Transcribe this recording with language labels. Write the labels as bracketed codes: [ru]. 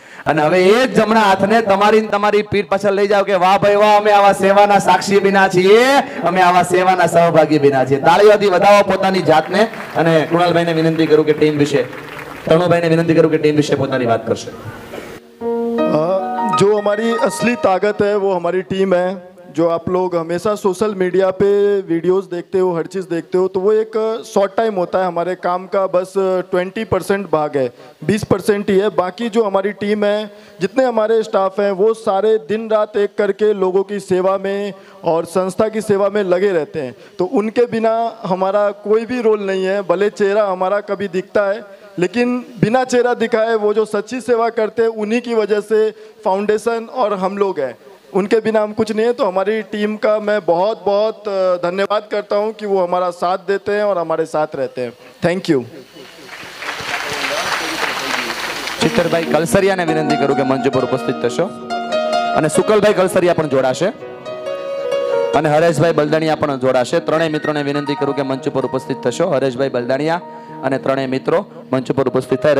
[gu] અને હવે એ જ જમણા હાથને તમારી પીઠ પાછળ લઈ જાવ કે વાહ ભાઈ વાહ, અમે આવા સેવાના સાક્ષી બિના છીએ, અમે આવા સેવાના સહભાગી બિના છીએ. તાળીઓથી વધાવો પોતાની જાતને. અને કૃણાલભાઈને વિનંતી કરું કે ટીમ વિશે, તણુભાઈને વિનંતી કરું કે ટીમ વિશે પોતાની વાત કરશે. [hi] जो हमारी असली ताकत है वो हमारी टीम है. जो आप लोग हमेशा सोशल मीडिया पे वीडियोस देखते हो, हर चीज़ देखते हो, तो वो एक शॉर्ट टाइम होता है. हमारे काम का बस 20% भाग है, 20% ही है. बाकी जो हमारी टीम है, जितने हमारे स्टाफ हैं, वो सारे दिन रात एक करके लोगों की सेवा में और संस्था की सेवा में लगे रहते हैं. तो उनके बिना हमारा कोई भी रोल नहीं है. भले चेहरा हमारा कभी दिखता है, लेकिन बिना चेहरा दिखाए वो जो सच्ची सेवा करते हैं, उन्हीं की वजह से फाउंडेशन और हम लोग हैं. उनके बिना हम कुछ नहीं है. तो हमारी टीम का मैं बहुत बहुत धन्यवाद करता हूं कि वो हमारा साथ देते हैं और हमारे साथ रहते हैं. [en] Thank you. [gu] ચિત્તરભાઈ કલસરિયાને વિનંતી કરું કે મંચ પર ઉપસ્થિત થશો. અને સુકલભાઈ કલસરિયા પણ જોડાશે, અને હરેશભાઈ બલદાણિયા પણ જોડાશે. ત્રણેય મિત્રોને વિનંતી કરું કે મંચ પર ઉપસ્થિત થશો. હરેશભાઈ બલદાણિયા અને ત્રણેય મિત્રો મંચ પર ઉપસ્થિત થાય.